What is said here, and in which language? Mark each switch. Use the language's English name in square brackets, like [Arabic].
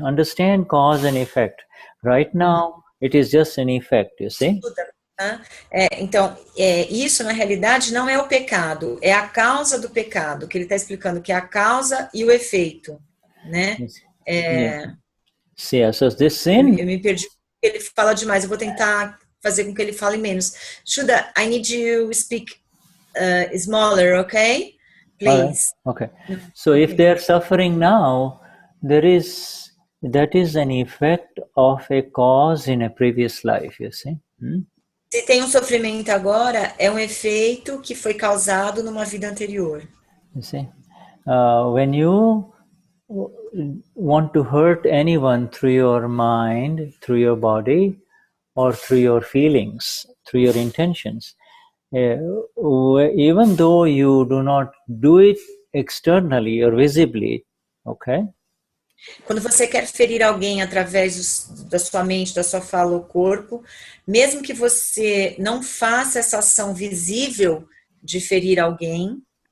[English] Understand cause and effect. Right now, it is just an effect, you see? [Portuguese] Então, isso na realidade não é o pecado, é a causa do pecado, que ele está explicando que é a causa e o efeito, né? [English] See, so this sin. [Portuguese] Eu me perdi porque ele fala demais. Eu vou tentar fazer com que ele fale menos. [English] Shuddha, I need you to speak smaller, okay? Please. All right. Okay. So if they are suffering now, that is an effect of a cause in a previous life, you see. [Portuguese] Se tem um sofrimento agora, é um efeito que foi causado numa vida anterior. [English] You see, when you want to hurt anyone through your mind, through your body, or through your feelings, through your intentions, even though you do not do it externally or visibly, okay? [Portuguese] Quando você quer ferir alguém através da sua mente, da sua fala ou corpo, mesmo que você não faça essa ação visível de ferir alguém,